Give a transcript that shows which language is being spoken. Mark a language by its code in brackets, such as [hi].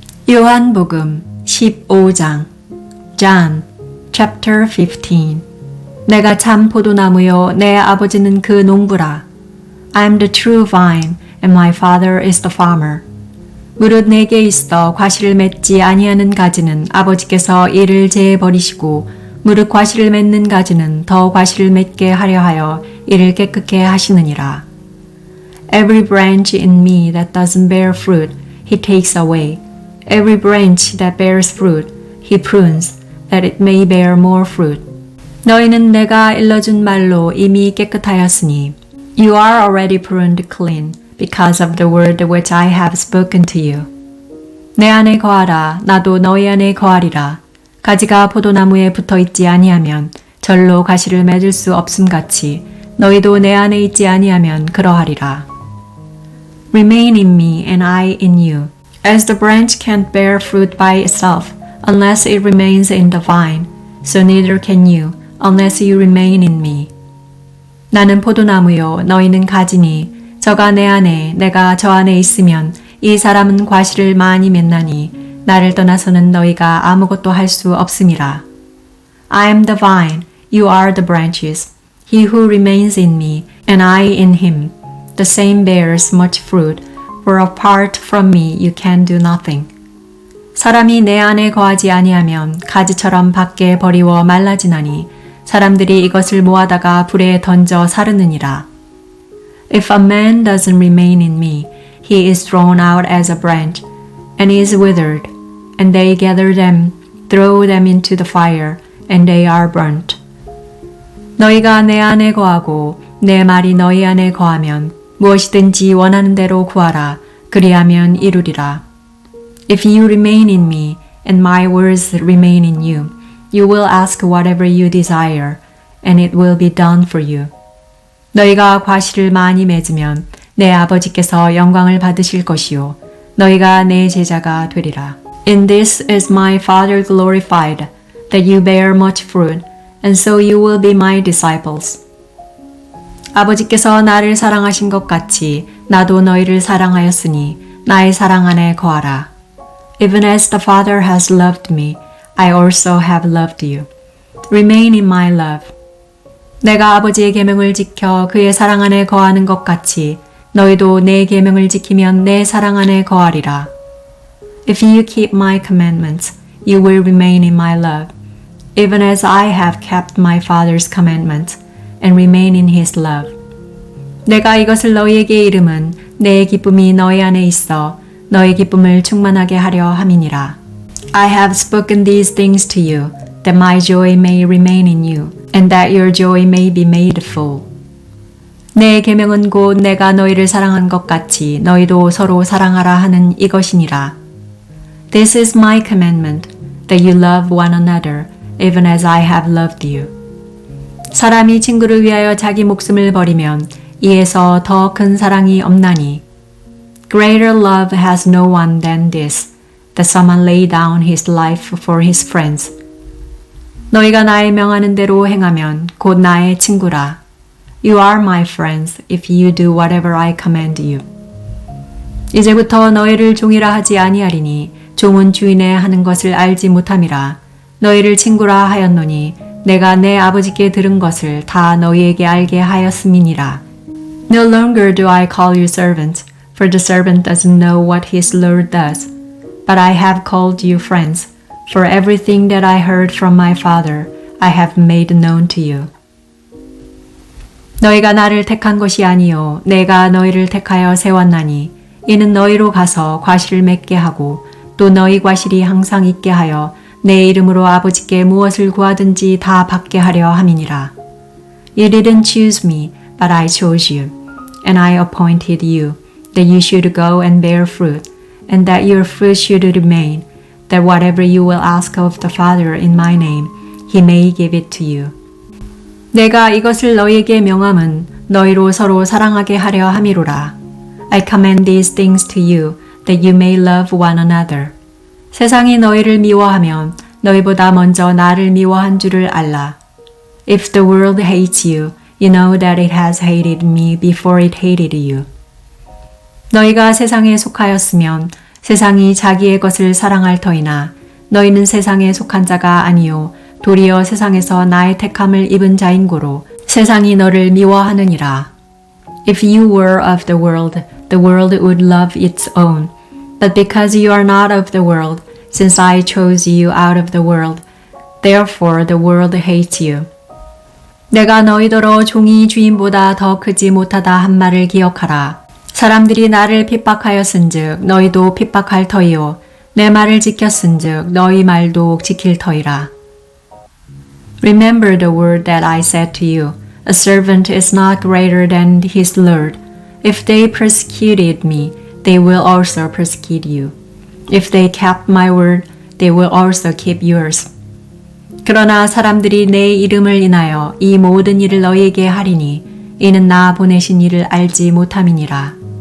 [ko] 요한복음 15장 John 15 내가 참 포도나무요 내 아버지는 그 농부라. [en] I am the true vine and my father is the farmer. [ko] 무릇 내게 있어 과실을 맺지 아니하는 가지는 아버지께서 이를 제해 버리시고 무릇 과실을 맺는 가지는 더 과실을 맺게 하려 하여 이를 깨끗게 하시느니라. [en] Every branch in me that doesn't bear fruit, he takes away. Every branch that bears fruit, he prunes, that it may bear more fruit. [ko] 너희는 내가 일러준 말로 이미 깨끗하였으니, [en] You are already pruned clean, because of the word which I have spoken to you. [ko] 내 안에 거하라, 나도 너희 안에 거하리라. 가지가 포도나무에 붙어 있지 아니하면 절로 가시를 맺을 수 없음같이 너희도 내 안에 있지 아니하면 그러하리라. [en] Remain in me and I in you. As the branch can't bear fruit by itself unless it remains in the vine, so neither can you unless you remain in me. [ko] 나는 포도나무요 너희는 가지니 저가 내 안에 내가 저 안에 있으면 이 사람은 과실을 많이 맺나니 나를 떠나서는 너희가 아무것도 할 수 없음이라. [en] I am the vine, you are the branches. He who remains in me and I in him, the same bears much fruit. For apart from me you can do nothing. [ko] 사람이 내 안에 거하지 아니하면 가지처럼 밖에 버리워 말라지나니 사람들이 이것을 모아다가 불에 던져 사르느니라. [en] If a man doesn't remain in me, he is thrown out as a branch and is withered, and they gather them, throw them into the fire, and they are burnt. [ko] 너희가 내 안에 거하고 내 말이 너희 안에 거하면 무엇이든지 원하는 대로 구하라. 그리하면 이루리라. [en] If you remain in me and my words remain in you, you will ask whatever you desire, and it will be done for you. [ko] 너희가 과실을 많이 맺으면 내 아버지께서 영광을 받으실 것이요 너희가 내 제자가 되리라. [en] In this is my Father glorified, that you bear much fruit, and so you will be my disciples. [ko] 아버지께서 나를 사랑하신 것 같이 나도 너희를 사랑하였으니 나의 사랑 안에 거하라. [en] Even as the Father has loved me, I also have loved you. Remain in my love. [ko] 내가 아버지의 계명을 지켜 그의 사랑 안에 거하는 것 같이 너희도 내 계명을 지키면 내 사랑 안에 거하리라. [en] If you keep my commandments, you will remain in my love, even as I have kept my Father's commandments. and remain in his love. [ko] 내가 이것을 너희에게 이름은 내 기쁨이 너희 안에 있어 너희 기쁨을 충만하게 하려 함이니라. [en] I have spoken these things to you, that my joy may remain in you, and that your joy may be made full. [ko] 내 계명은 곧 내가 너희를 사랑한 것 같이 너희도 서로 사랑하라 하는 이것이니라. [en] This is my commandment, that you love one another, even as I have loved you. [ko] 사람이 친구를 위하여 자기 목숨을 버리면 이에서 더 큰 사랑이 없나니. [en] Greater love has no one than this, that someone lay down his life for his friends. [ko] 너희가 나의 명하는 대로 행하면 곧 나의 친구라. [en] You are my friends if you do whatever I command you. [ko] 이제부터 너희를 종이라 하지 아니하리니 종은 주인의 하는 것을 알지 못함이라. 너희를 친구라 하였노니 내가 내 아버지께 들은 것을 다 너희에게 알게 하였음이니라. [en] No longer do I call you servants, for the servant doesn't know what his Lord does. But I have called you friends, for everything that I heard from my Father I have made known to you. [ko] 너희가 나를 택한 것이 아니요 내가 너희를 택하여 세웠나니 이는 너희로 가서 과실을 맺게 하고 또 너희 과실이 항상 있게 하여 내 이름으로 아버지께 무엇을 구하든지 다 받게 하려 함이니라. [en] You didn't choose me, but I chose you, and I appointed you, that you should go and bear fruit, and that your fruit should remain, that whatever you will ask of the Father in my name, he may give it to you. [ko] 내가 이것을 너희에게 명함은 너희로 서로 사랑하게 하려 함이로라. [en] I command these things to you, that you may love one another. [ko] 세상이 너희를 미워하면 너희보다 먼저 나를 미워한 줄을 알라. [en] If the world hates you, you know that it has hated me before it hated you. [ko] 너희가 세상에 속하였으면 세상이 자기의 것을 사랑할 터이나 너희는 세상에 속한 자가 아니요 도리어 세상에서 나의 택함을 입은 자인고로 세상이 너를 미워하느니라. [en] If you were of the world would love its own. But because you are not of the world, since I chose you out of the world, therefore the world hates you. [ko] 내가 너희더러 종이 주인보다 더 크지 못하다 한 말을 기억하라. 사람들이 나를 핍박하였은즉 너희도 핍박할 터이요 내 말을 지켰은즉 너희 말도 지킬 터이라. [en] Remember the word that I said to you. A servant is not greater than his Lord. If they persecuted me, they will also persecute you. If they kept my word, they will also keep yours. [ko] 그러나 사람들이 내 이름을 인하여 이 모든 일을 너희에게 하리니 이는 나 보내신 이를 알지 못함이니라.